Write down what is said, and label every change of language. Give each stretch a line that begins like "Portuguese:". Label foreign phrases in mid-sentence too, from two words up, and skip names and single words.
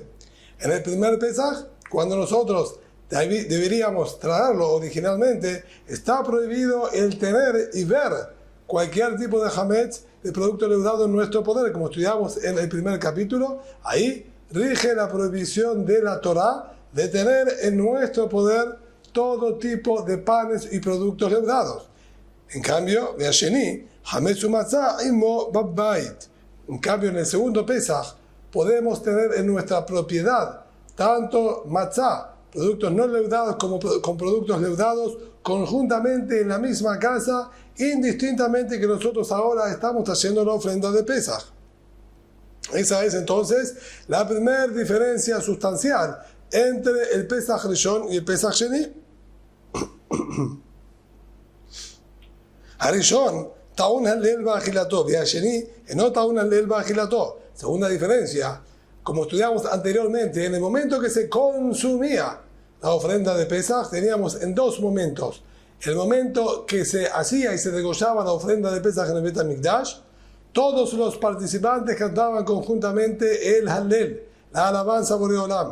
Spanish: En el primer Pesach, cuando nosotros deberíamos traerlo originalmente, está prohibido el tener y ver cualquier tipo de hametz, de producto leudado en nuestro poder, como estudiamos en el primer capítulo. Ahí rige la prohibición de la Torá de tener en nuestro poder todo tipo de panes y productos leudados. En cambio,
Hebrew: ובשני חמץ ומצה עמו בבית.
Spanish: En cambio, en el segundo Pesach podemos tener en nuestra propiedad tanto matzah, productos no leudados, como con productos leudados conjuntamente en la misma casa, indistintamente que nosotros ahora estamos haciendo la ofrenda de Pesach. Esa es entonces la primera diferencia sustancial entre el
Hebrew: פסח ראשון
Spanish: y el
Hebrew: פסח שני. הראשון טעון הלל באכילתו, y Sheni no טעון הלל באכילתו.
Spanish: Segunda diferencia, como estudiamos anteriormente, en el momento que se consumía la ofrenda de Pesach, teníamos en dos momentos. El momento que se hacía y se degollaba la ofrenda de Pesach en el
Hebrew: בית המקדש,
Spanish: todos los participantes cantaban conjuntamente el Hallel, la alabanza a
Hebrew: בורא עולם.